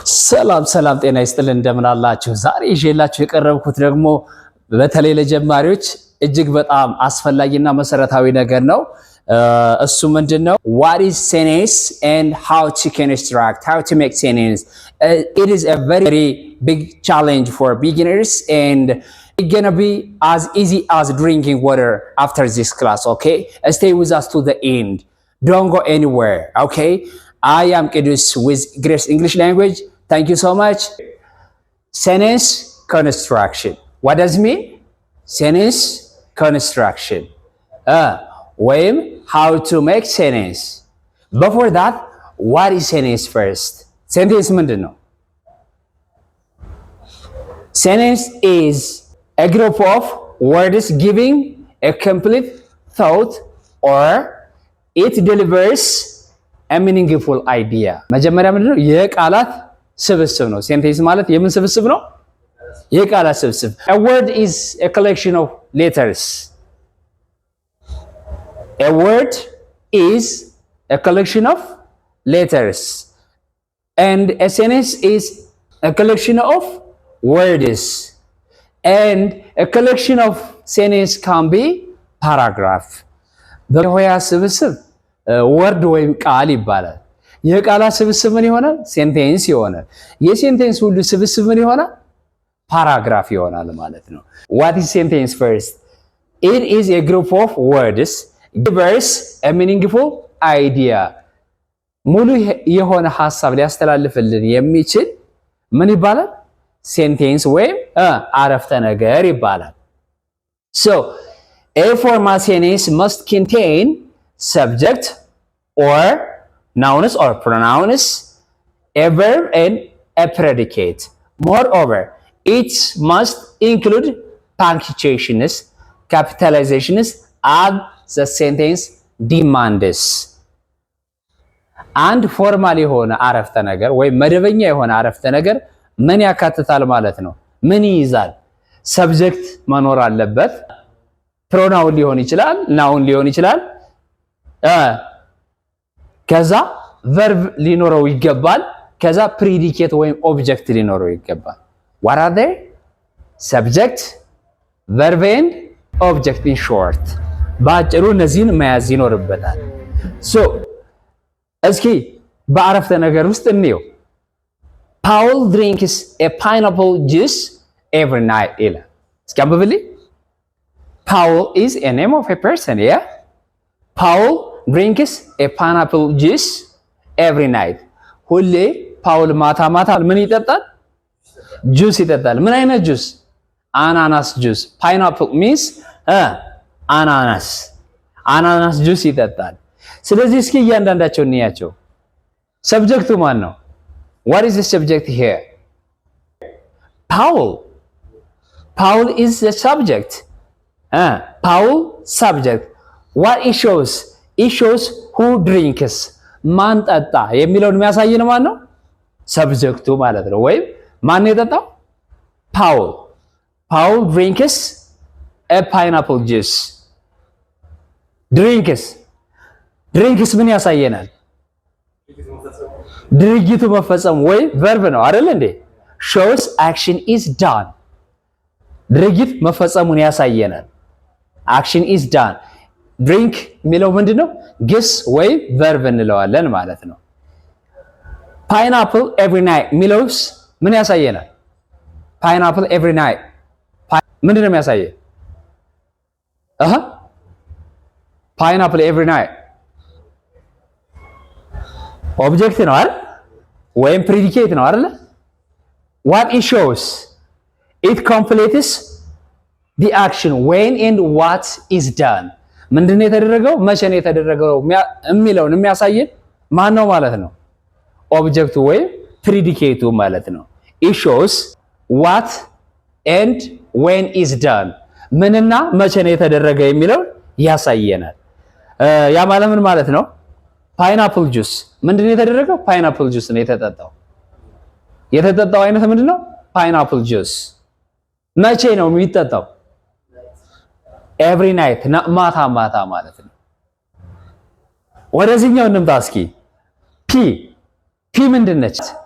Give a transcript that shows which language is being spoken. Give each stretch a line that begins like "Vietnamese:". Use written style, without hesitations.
Amharic: ሰላም ሰላም ጤና ይስጥልን እንደምን አላችሁ? ዛሬ ይዤላችሁ የቀረብኩት ደግሞ በተለይ ለጀማሪዎች እጅግ በጣም አስፈላጊና መሰረታዊ ነገር ነው። እሱ ምንድነው?
English: What is sentence and how to construct, how to make sentence. It is a very big challenge for beginners and it's gonna be as easy as drinking water after this class, okay? Stay with us to the end. Don't go anywhere, okay? I am Kidus with Grace English Language. Thank you so much. Sentence construction. What does it mean? Sentence construction. When, how to make sentence. Before that, what is sentence first?
Amharic: Sentence ምንድን ነው?
English: Sentence is a group of words giving a complete thought or it delivers a meaningful idea.
Amharic: መጀመሪያ ምንድነው? የቃላት ስብስብ ነው። ሴንቴንስ ማለት የምን ስብስብ ነው? የቃላት ስብስብ።
English: A word is a collection of letters. A word is a collection of letters. And a sentence is a collection of words. And a collection of sentence can be paragraph.
Amharic: በሆያ ስብስብ ወርድ ወይም ቃል ይባላል። የቃላት ስብስብ ምን ይሆናል? ሴንቴንስ ይሆናል። የሴንቴንስ ሁሉ ስብስብ ምን ይሆናል? ፓራግራፍ ይሆናል ማለት ነው።
English: What is sentence first? It is a group of words gives a meaningful idea.
Amharic: ሙሉ የሆነ ሐሳብ ሊያስተላልፍልን የሚችል ምን ይባላል? ሴንቴንስ ወይም አረፍተ ነገር ይባላል።
English: So, a formal sentence must contain subject or nouns or pronouns, a verb and a predicate. Moreover, it must include punctuations, capitalizations as the sentence demands.
Amharic: አንድ ፎርማል የሆነ አረፍተ ነገር ወይም መደበኛ የሆነ አረፍተ ነገር ምን ያካትታል ማለት ነው? ምን ይይዛል? ሰብጀክት መኖር አለበት። ፕሮናውን ሊሆን ይችላል፣ ናውን ሊሆን ይችላል። ከዛ ቨርብ ሊኖረው ይገባል። ከዛ ፕሪዲኬት ወይም ኦብጀክት ሊኖረው ይገባል።
English: what are they? subject, verb and object in short.
Amharic: ባጭሩ እነዚህን መያዝ ይኖርበታል።
English: so
Amharic: እስኪ በአረፍተ ነገር ውስጥ እንየው።
English: Paul drinks a pineapple juice every night
Amharic: ይላል። እስኪ አንብብልኝ።
English: Paul is a name of a person, yeah? Paul drinks a pineapple juice every night.
Amharic: ሁሌ ፓውል ማታ ማታ ምን ይጠጣል? ጁስ ይጠጣል። ምን አይነት ጁስ? አናናስ ጁስ።
English: pineapple means
Amharic: አናናስ ጁስ ይጠጣል። ስለዚህ እስኪ እያንዳንዳቸው እንያቸው። ሰብጀክቱ ማን ነው?
English: What is the subject here? Paul is the subject. Paul subject. What it shows? It shows who drinks.
Amharic: ማን ጠጣ የሚለውን የሚያሳየን ማን ነው? ሰብጀክቱ ማለት ነው። ወይም ማን የጠጣው?
English: Paul drinks a pineapple juice.
Amharic: Drinks ምን ያሳየናል? ድርጊቱ መፈጸም ወይ ቨርብ ነው አይደል እንዴ?
English: shows action is done.
Amharic: ድርጊት መፈጸሙን ያሳየናል።
English: action is done.
Amharic: ድሪንክ የሚለው ምንድነው? ግስ ወይ ቨርብ እንለዋለን ማለት ነው።
English: pineapple every night
Amharic: የሚለውስ ምን ያሳየናል?
English: pineapple every night
Amharic: ምንድነው የሚያሳየው?
English: pineapple every night
Amharic: ኦብጀክት ነው አይደል? ወይም ፕሪዲኬት ነው አይደል?
English: what it shows? it completes the action when and what is done.
Amharic: ምንድነው የተደረገው? መቼ ነው የተደረገው የሚለውን የሚያሳየን ማን ነው ማለት ነው? ኦብጀክቱ ወይም ፕሪዲኬቱ ማለት ነው።
English: it shows what and when is done.
Amharic: ምንና መቼ ነው የተደረገ የሚለው ያሳየናል። ያ ማለት ምን ማለት ነው? ፓይናፕል ጁስ ምንድነው የተደረገው? ፓይናፕል ጁስ ነው የተጠጣው። የተጠጣው አይነት ምንድነው? ፓይናፕል ጁስ። መቼ ነው የሚጠጣው?
English: ኤቭሪ ናይት
Amharic: ማታ ማታ ማለት ነው። ወደዚህኛው እንምጣ እስኪ። ፒ ምንድነች?